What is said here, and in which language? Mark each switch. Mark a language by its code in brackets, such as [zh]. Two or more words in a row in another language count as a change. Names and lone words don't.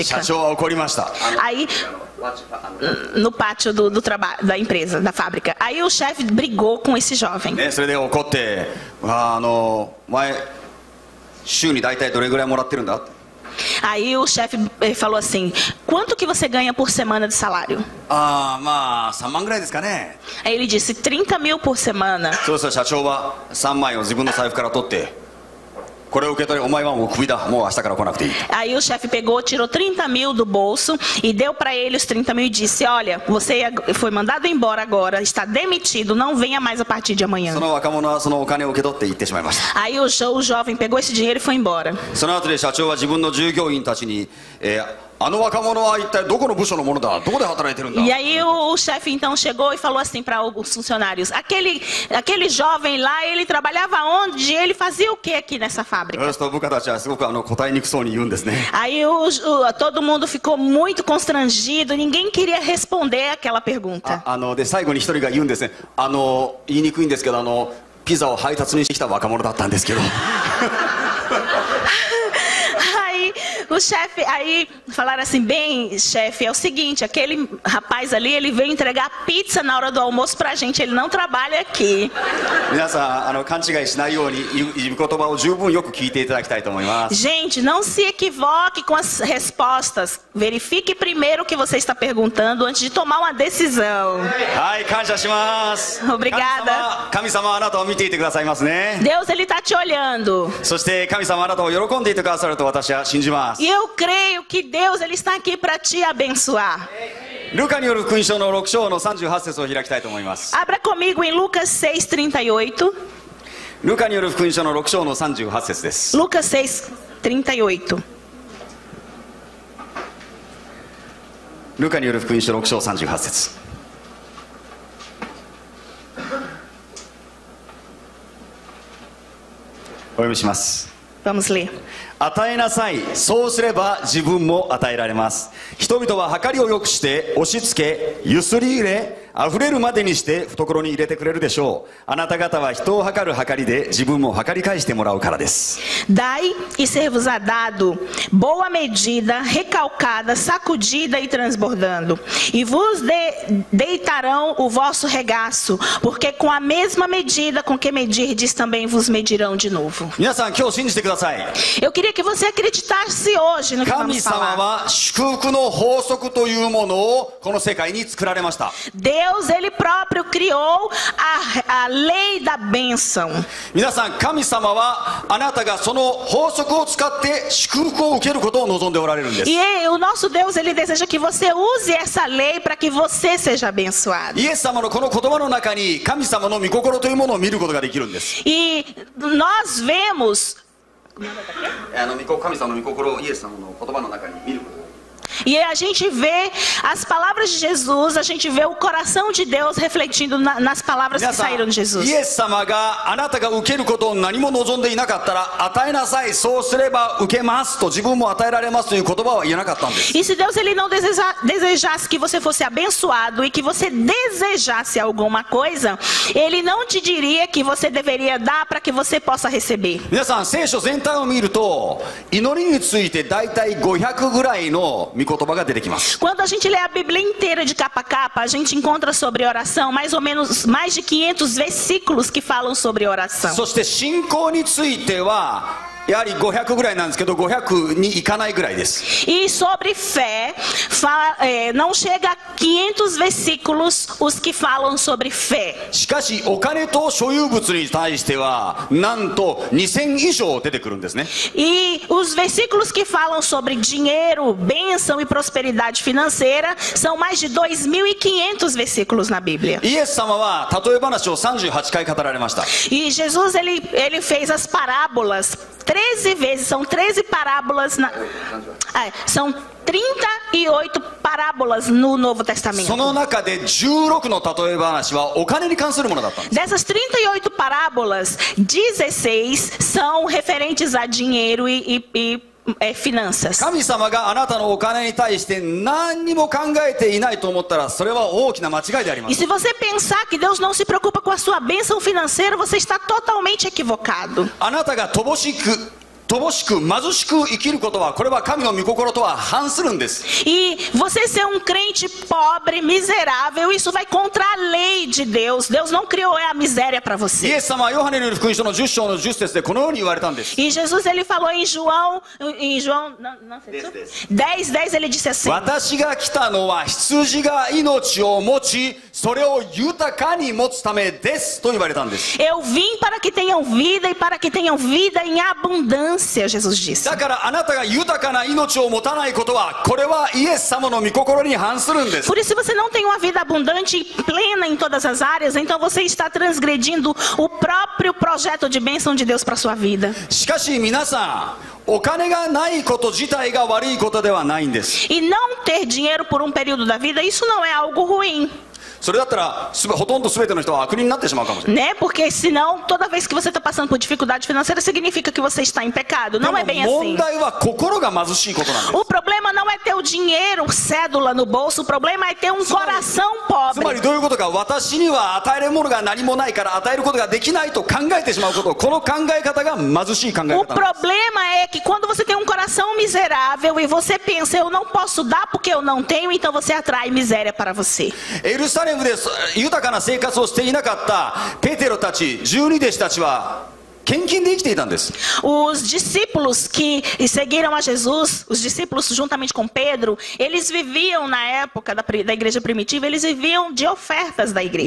[ja] 社長は怒りました。 [pt] Aí no pátio do trabalho da empresa, da fábrica. Aí o chefe brigou com esse jovem. [ja] それで怒って、お前週に大体どれぐらいもらってるんだ? [pt] Aí o chefe falou assim: quanto que você ganha por semana de salário? [ja] まあ3万ぐらいですかね。 [pt] Aí ele disse 30 mil por semana. [ja] そうしたら社長は3万円を自分の財布から取って、これを受け取り、お前はもうクビだ、もう明日から来なくていい。 [pt] Aí o chefe pegou, tirou 30 mil do bolso e deu para ele os 30 mil e disse: olha, você foi mandado embora agora, está demitido, não venha mais a partir de amanhã. [ja] その若者はそのお金を受け取って行ってしまいました。 [pt] Aí o jovem pegou esse dinheiro e foi embora. [ja] その後で社長は自分の従業員たちに、あの若者は一体どこの部署のものだ、どこで働いてるんだ。 [pt] E aí o chefe então chegou e falou assim para os funcionários: aquele jovem lá, ele trabalhava onde? Ele fazia o que aqui nessa fábrica? [ja] そうすると部下たちはすごく答えにくそうに言うんですね。 [pt] Aí todo mundo ficou muito constrangido, ninguém queria responder aquela pergunta. [ja] で最後に一人が言うんですね。言いにくいんですけど、ピザを配達にしてきた若者だったんですけど。 [pt] O chefe, aí falaram assim: bem, chefe, é o seguinte, aquele rapaz ali, ele veio entregar pizza na hora do almoço pra gente, ele não trabalha aqui. [ja] 皆さん勘違いしないように言葉を十分よく聞いていただきたいと思います。 [pt] Gente, não se equivoque com as respostas. Verifique primeiro o que você está perguntando antes de tomar uma decisão. [ja] はい、感謝します。 [pt] Obrigada. [ja] 神様あなたを見ていてくださいますね。 [pt] Deus, ele tá te olhando. [ja] そして神様あなたを喜んでいてくださると私は信じます。 [pt] E eu creio que Deus, ele está aqui para te abençoar. [ja] ルカによる福音書の6章の38節を開きたいと思います。 [pt] Abra comigo em Lucas 6:38. [ja] ルカによる福音書の6章の38節です。 [pt] Lucas 6:38. [ja] ルカによる福音書6章38節。お読みします。 [pt] Vamos ler. [ja] 与えなさい、そうすれば自分も与えられます。人々は計りを良くして押し付けゆすり入れ溢れるまでにして懐に入れてくれるでしょう。あなた方は人を計る計りで自分も計り返してもらうからです。 [pt] Dai e ser-vos-á dado, boa medida, recalcada, sacudida e transbordando. E vos deitarão o vosso regaço, porque com a mesma medida com que medirdes também vos medirão de novo. [ja] 皆さん今日信じてください。 [pt] Eu queria que você acreditasse hoje no que [ja] 神 [pt] vamos [ja] 様 [pt] falar. [ja] は祝福の法則というものをこの世界に作られました。 [pt] Deus, ele próprio criou a lei da bênção. [ja] 皆さん神様はあなたがその法則を使って祝福を受けることを望んでおられるんです。 [pt] E o nosso Deus, ele deseja que você use essa lei para que você seja abençoado. [ja] イエス様のこの言葉の中に神様の御心というものを見ることができるんです。 [pt] E nós vemos, [ja] 神様の御心をイエス様の言葉の中に見ることができる。 [pt] e a gente vê as palavras de Jesus, a gente vê o coração de Deus refletindo nas palavras que [ja] 皆さん [pt] saíram de Jesus. [ja] イエス様があなたが受けることを何も望んでいなかったら与えなさい、そうすれば受けますと自分も与えられますという言葉は言えなかったんです。 [pt] E se Deus ele não desejasse que você fosse abençoado e que você desejasse alguma coisa, ele não te diria que você deveria dar para que você possa receber. [ja] 皆さん聖書全体を見ると祈りについてだいたい500ぐらいの御言葉が出てきます。 [pt] Quando a gente lê a Bíblia inteira de capa a capa, a gente encontra sobre oração mais ou menos mais de 500 versículos que falam sobre oração. [ja] そして信仰についてはやはり500ぐらいなんですけど、500にいかないぐらいです。 [pt] E sobre fé, não chega a 500 versículos os que falam sobre fé. [ja] しかしお金と所有物に対してはなんと2000以上出てくるんですね。 [pt] E os versículos que falam sobre dinheiro, bênção e prosperidade financeira são mais de 2.500 versículos na Bíblia. [ja] イエス様は例え話を38回語られました。 [pt] E Jesus ele fez as parábolas 13 vezes, são 13 parábolas, são 38 parábolas no Novo Testamento. [ja] その中で16の例え話はお金に関するものだったんです。 [pt] Dessas 38 parábolas, 16 são referentes a dinheiro e finanças. [ja] 神様があなたのお金に対して何にも考えていないと思ったらそれは大きな間違いでありま [pt] E [ja] す。 [pt] se você pensar que Deus não se preocupa com a sua bênção financeira, você está totalmente equivocado. [ja] あなたが乏しく貧しく生きることはこれは神の御心とは反するんです。 [pt] E você ser um crente pobre, miserável, isso vai contra a lei de Deus. Deus não criou a miséria para [ja] イ [pt] você. [ja] エス様はヨハネによる福音書の10章の10節でこのように言われたんです。 [pt] E Jesus ele falou em João 10:10 ele disse assim: [ja] 私が来たのは羊が命を持ちそれを豊かに持つためですと言われたんです。 [pt] Eu vim para que tenham vida e para que tenham vida em abundância, Jesus disse. [ja] だからあなたが豊かな命を持たないことはこれはイエス様の御心に反するんです。 [pt] Por isso, se você não tem uma vida abundante e plena em todas as áreas, então você está transgredindo o próprio projeto de bênção de Deus para sua vida. [ja] しかし皆さん、お金がないこと自体が悪いことではないんです。 [pt] E não ter dinheiro por um período da vida, isso não é algo ruim. [ja] それだったらほとんど全ての人は悪人になってしまうかもしれない。 [pt] Né? Porque senão, toda vez que você está passando por dificuldade financeira, significa que você está em pecado. Não é bem [ja] でも [pt] assim. [ja] 問題は心が貧しいことなんです。 [pt] O problema não é ter o dinheiro, cédula no bolso. O problema é ter um coração [ja] つまり [pt] pobre. [ja] どういうことか、私には与えるものが何もないから与えることができないと考えてしまうこと、この考え方が貧しい考え [pt] O [ja] 方なんです。 [pt] problema é que quando você tem um coração miserável e você pensa, eu não posso dar porque eu não tenho, então você atrai miséria para você. [ja] エルサレムで豊かな生活をしていなかったペテロたち12弟子たちは献金で生きていたんです。 [pt] Os discípulos que seguiram a Jesus, os discípulos juntamente com Pedro, eles viviam na época da igreja primitiva, eles viviam de ofertas da igreja.